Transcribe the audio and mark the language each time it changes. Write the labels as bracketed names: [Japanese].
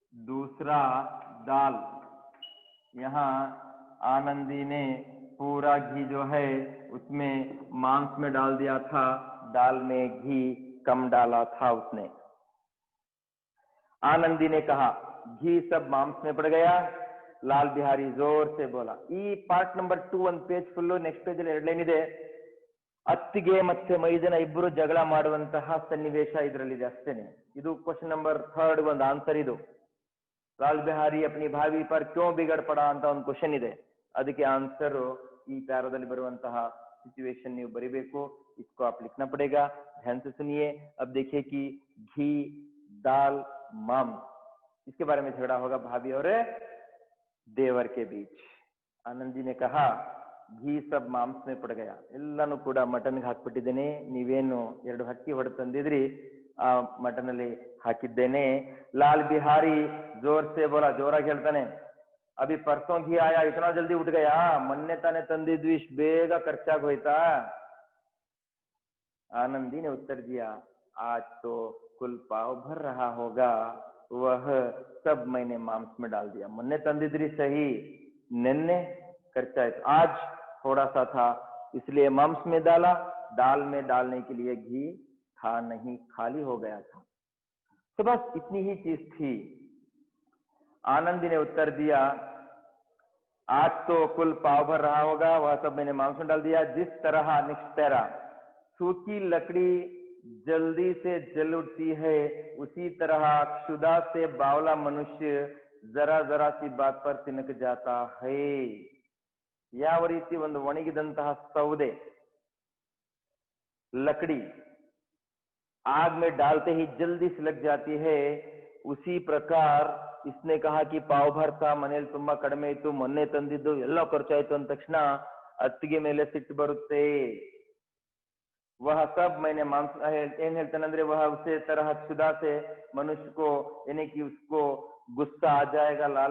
[Hindi] दूसरा दाल यहाँ आनंदी ने पूरा घी जो है उसमें मांस में डाल दिया था दाल में घी कम डाला था उसने आनंदी ने कहा घी सब मांस में पड़ गया लाल बिहारी जोर से बोला [Kannada] ಈ ಪಾರ್ಟ್ ನಂಬರ್ 2 ಒಂದು ಪೇಜ್ ಫುಲ್ ನೆಕ್ಸ್ಟ್ ಪೇಜ್ ಅಲ್ಲಿ 2 ಲೈನ್ ಇದೆ ಅತ್ತಿಗೆ ಮತ್ತೆ ಮೈದನ ಇಬ್ಬರು ಜಗಳ ಮಾಡುವಂತಹ ಸನ್ನಿವೇಶ ಇದರಲ್ಲಿದೆ ಅಷ್ಟೇನೆ. ಇದು ಕ್ವಶನ್ ನಂಬರ್ 3 ಒಂದು ಆನ್ಸರ್ ಇದು. [Hindi] लाल बिहारी अपनी भाभी पर क्यों बिगड़ पड़ा [Kannada] ಅಂತ ಒಂದು ಕ್ವಶನ್ ಇದೆ. ಅದಕ್ಕೆ ಆನ್ಸರ್ ಈ ಪ್ಯಾರಾದಲ್ಲಿ ಬರುವಂತಹ सिचुएशन ನೀವು ಬರಿಬೇಕು. [Hindi] इसको आप लिखना पड़ेगा. ध्यान से सुनिए. अब देखिए कि घी दाल मांस इसके बारे में झगड़ा होगा भाभी और देवर के बीच. आनंद जी ने कहा घी सब मांस में पड़ गया. [Kannada] ಎಲ್ಲಾನು ಕೂಡ ಮಟನ್ ಗೆ ಹಾಕಿಬಿಟ್ಟಿದ್ದೇನೆ. ನೀವೇನು 2 ಹಕ್ಕಿ ಹೊಡೆದು ತಂದಿದ್ರಿ ಆ ಮಟನ್ ಅಲ್ಲಿ ಹಾಕಿದ್ದೇನೆ. [Hindi] लाल बिहारी जोर से बोला. जोराಗಿ [Kannada] ಹೇಳ್ತಾನೆ. [Hindi] अभी परसों घी आया इतना जल्दी उठ गया. [Kannada] ಮೊನ್ನೆ ತಾನೆ ತಂದಿದ್ವಿ ಇಷ್ಟು ಬೇಗ ಖರ್ಚಾಗಿ ಹೋಯ್ತಾ. [Hindi] आनंद जी ने उत्तर दिया आज तो कुल पाव भर रहा होगा वह सब मैंने मांस में डाल दिया. [Kannada] ಮೊನ್ನೆ ತಂದಿದ್ರಿ [Hindi] सही निन्ने खर्चा आज थोड़ा सा था इसलिए मांस में डाला. दाल में डालने के लिए घी था नहीं खाली हो गया था. तो बस इतनी ही चीज थी. आनंद ने उत्तर दिया आज तो कुल पाव भर रहा होगा वह सब मैंने मांस में डाल दिया. जिस तरह निष्ठरा सूखी लकड़ी जल्दी से जल उठती है उसी तरह क्षुधा से बावला मनुष्य जरा जरा सी बात पर सिनक जाता है. [Kannada] ಯಾವ ರೀತಿ ಒಂದು ಒಣಗಿದಂತಹ ಸೌದೆ [Hindi] लकड़ी आग में डालते ही जल्दी से लग जाती है उसी प्रकार इसने कहा कि पाव भर था [Kannada] ಮನೆಯಲ್ಲಿ ತುಂಬಾ ಕಡಿಮೆ ಇತ್ತು ಮೊನ್ನೆ ತಂದಿದ್ದು ಎಲ್ಲ ಖರ್ಚಾಯ್ತು ಅಂದ ತಕ್ಷಣ ಅತ್ತಿಗೆ ಮೇಲೆ ಸಿಟ್ಟು ಬರುತ್ತೆ. [Hindi] वह सब मैंने मांस [Kannada] ಏನ್ ಹೇಳ್ತಾನೆ ಅಂದ್ರೆ [Hindi] वह उसे तरह क्षुधा से मनुष्य को यानी कि उसको गुस्सा आ जाएगा.